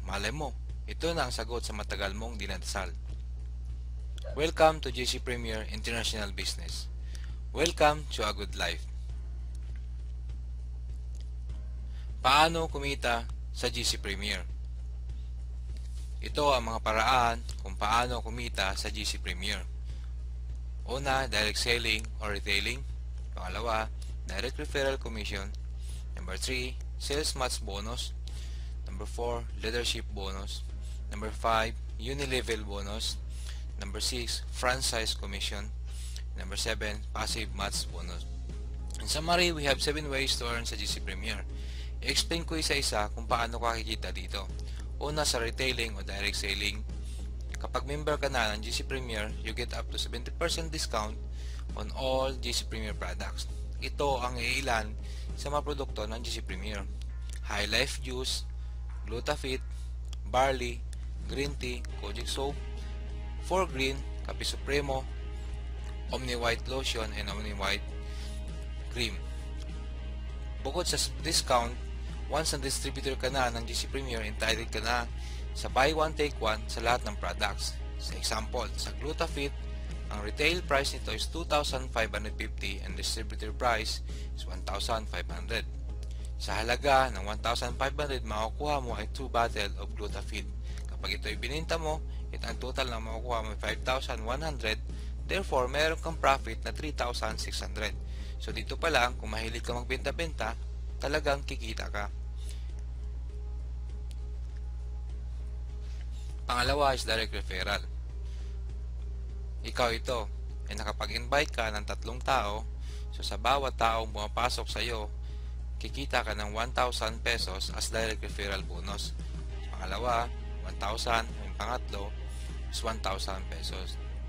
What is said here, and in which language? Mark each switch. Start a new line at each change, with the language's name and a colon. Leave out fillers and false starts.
Filipino: Malay mo, ito na ang sagot sa matagal mong dinadasal.
English: Welcome to GC Premier International Business. Welcome to a good life.
Filipino: Paano kumita sa GC Premier? Ito ang mga paraan kung paano kumita sa GC Premier. Una,
English: direct selling or retailing. Pangalawa, direct referral commission. Number 3, sales match bonus. Number 4, leadership bonus. Number 5, unilevel bonus. Number 6, franchise commission. Number 7, passive match bonus. In summary, we have 7 ways to earn
Filipino: sa GC Premier. I-explain ko isa-isa kung paano ka kikita dito. Una, sa retailing o direct selling. Kapag member ka na ng GC Premier,
English: you get up to 70% discount on all GC Premier products.
Filipino: Ito ang iilan sa mga produkto ng GC Premier.
English: High Life Juice, Glutafit, Barley, Green Tea, Kojic Soap, 4Green, Kape Supremo, Omni White Lotion, and Omni White Cream.
Filipino: Bukod sa discount, once na distributor ka na ng GC Premier, entitled ka na sa
English: buy one take one
Filipino: sa lahat ng products. Sa example, sa Glutafit, ang retail price nito is 2,550 and distributor price is 1,500. Sa halaga ng 1,500, makukuha mo ay 2 bottle of Glutafit. Kapag ito ibininta mo, ito ang total na makukuha mo 5,100.
English: Therefore,
Filipino: meron kang profit na 3,600. So dito pa lang, kung mahilig ka magbenta-benta, talagang kikita ka. Pangalawa is direct referral. Ikaw ito ay nakapag-invite ka ng 3 tao, so sa bawat taong pumapasok sa iyo, kikita ka ng 1,000 pesos
English: as direct referral bonus.
Filipino: Pangalawa, 1,000, yung pangatlo is 1,000 pesos.